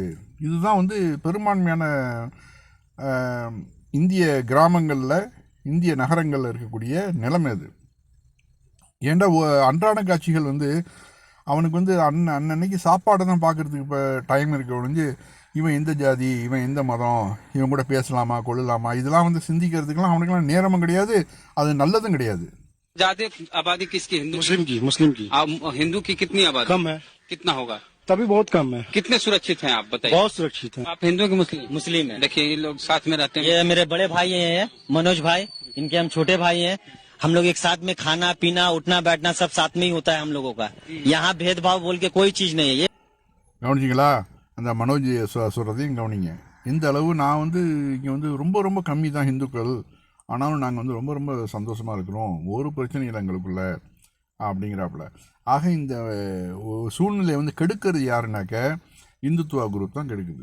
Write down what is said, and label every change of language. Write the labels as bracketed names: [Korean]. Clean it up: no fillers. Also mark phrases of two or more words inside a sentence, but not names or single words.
[Tamil] இதுதான் பெரும்பான்மையான இந்திய கிராமங்களில் இந்திய நகரங்களில் இருக்கக்கூடிய நிலைமை அது. ஏண்டா அன்றாட காட்சிகள் அவனுக்கு அன்னன்னைக்கு சாப்பாடை தான் பார்க்குறதுக்கு இப்போ டைம் இருக்க ஒழிஞ்சு இவன் எந்த ஜாதி, இவன் எந்த மதம், இவன் கூட பேசலாமா கொள்ளலாமா இதெல்லாம் சிந்திக்கிறதுக்கெல்லாம் அவனுக்குலாம் நேரமும் கிடையாது, அது நல்லதும் கிடையாது. [Hindi] ज्यादा आबादी किसकी? मुस्लिम की। हिंदू की कितनी आबादी? कम है। कितना होगा? तभी बहुत कम है। कितने सुरक्षित हैं आप बताइए? बहुत सुरक्षित है। आप हिंदू की मुस्लिम है। देखिए ये लोग साथ में रहते हैं। ये मेरे बड़े भाई हैं, मनोज भाई, इनके हम छोटे भाई हैं। हम लोग एक साथ में खाना पीना उठना बैठना सब साथ में ही होता है हम लोगों का। यहाँ भेदभाव बोल के कोई चीज नहीं है। ये [Tamil] கவனிச்சிங்களா? அந்த மனோஜ் சொல்கிறதையும் கவனிங்க. இந்த அளவு நான் இங்கே ரொம்ப ரொம்ப கம்மி தான் ஹிந்துக்கள், ஆனாலும் நாங்கள் ரொம்ப ரொம்ப சந்தோஷமாக இருக்கிறோம், ஒரு பிரச்சனையும் எங்களுக்குள்ள அப்படிங்கிறாப்புல. ஆக இந்த சூழ்நிலையை கெடுக்கிறது யாருனாக்க இந்துத்துவா குரூப் தான் கெடுக்குது.